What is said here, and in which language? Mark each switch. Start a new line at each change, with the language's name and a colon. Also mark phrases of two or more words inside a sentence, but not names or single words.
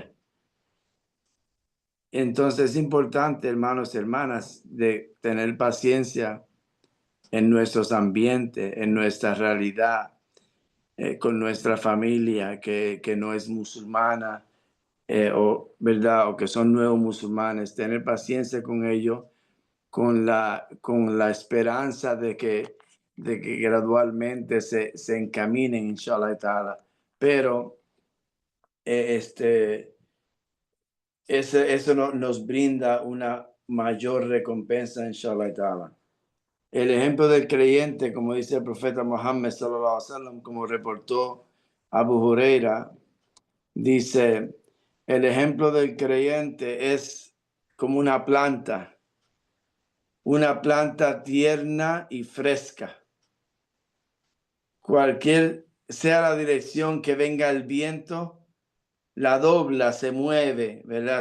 Spanish: Entonces es importante, hermanos y hermanas, de tener paciencia en nuestros ambientes, en nuestra realidad, con nuestra familia que no es musulmana, ¿verdad? O que son nuevos musulmanes, tener paciencia con ellos, con la esperanza de que de que gradualmente se encaminen,
Arabic: إن شاء الله تعالى.
Spanish: Pero eso nos brinda una mayor recompensa,
Arabic: إن شاء الله تعالى.
Spanish: El ejemplo del creyente, como dice el profeta Muhammad
Arabic: صلى الله عليه وسلم,
Spanish: como reportó Abu Huraira, dice, el ejemplo del creyente es como una planta tierna y fresca. Cualquier sea la dirección que venga el viento, la dobla, se mueve, ¿verdad?